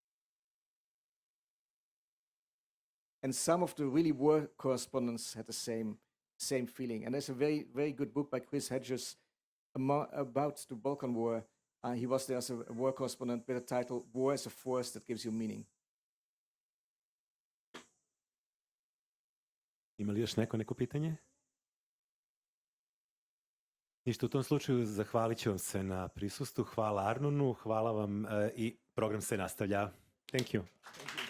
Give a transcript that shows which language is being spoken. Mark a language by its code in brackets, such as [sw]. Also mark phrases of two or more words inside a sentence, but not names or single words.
[en] And some of the really war correspondents had the same feeling. And there's a very, very good book by Chris Hedges about the Balkan War. He was there as a war correspondent with the title, War is a Force That Gives You Meaning. [hr] Ima li još neko pitanje? Ništa, u tom slučaju zahvalit ću vam se na prisustvu. Hvala Arnonu, hvala vam i program se nastavlja. [en] Thank you.